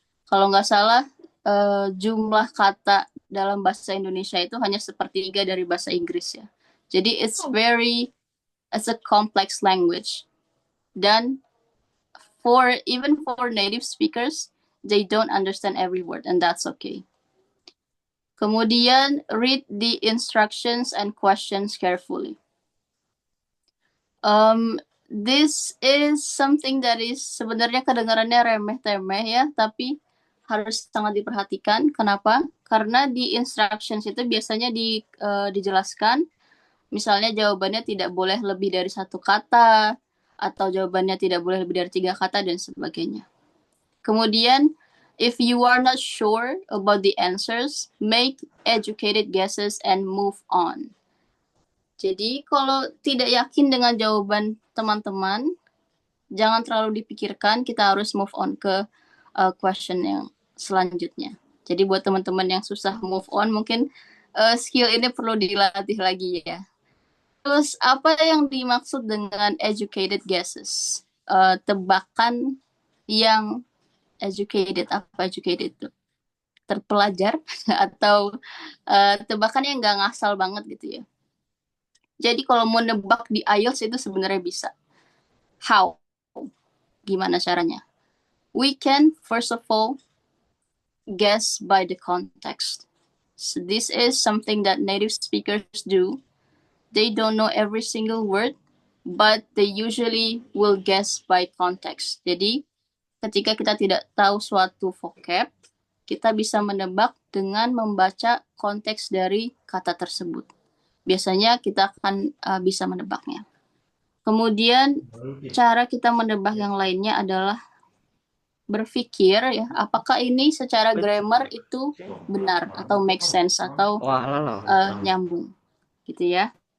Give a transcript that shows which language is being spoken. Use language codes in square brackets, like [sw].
[id] Kalau nggak salah, jumlah kata dalam bahasa Indonesia itu hanya 1/3 dari bahasa Inggris ya. [en] Jadi it's a complex language. Dan even for native speakers, they don't understand every word and that's okay. Kemudian, read the instructions and questions carefully. this is something that is [id] sebenarnya kedengarannya remeh-temeh ya, tapi harus sangat diperhatikan. Kenapa? Karena di instructions itu biasanya dijelaskan, misalnya jawabannya tidak boleh lebih dari 1 kata, atau jawabannya tidak boleh lebih dari 3 kata, dan sebagainya. [en] Kemudian, if you are not sure about the answers, make educated guesses and move on. [id] Jadi, kalau tidak yakin dengan jawaban teman-teman, jangan terlalu dipikirkan, kita harus move on ke question yang selanjutnya. Jadi buat teman-teman yang susah move on, mungkin skill ini perlu dilatih lagi ya. Terus apa yang dimaksud dengan educated guesses? Tebakan yang educated, apa educated itu? Terpelajar atau tebakan yang nggak ngasal banget gitu ya. Jadi kalau mau nebak di IELTS itu sebenarnya bisa. How? Gimana caranya? [en] We can, first of all, guess by the context. So this is something that native speakers do. They don't know every single word, but they usually will guess by context. [id] Jadi, ketika kita tidak tahu suatu vocab, kita bisa menebak dengan membaca konteks dari kata tersebut. Biasanya kita akan bisa menebaknya. Kemudian, cara kita menebak yang lainnya adalah berpikir ya, apakah ini secara grammar itu benar atau make sense atau nyambung gitu ya.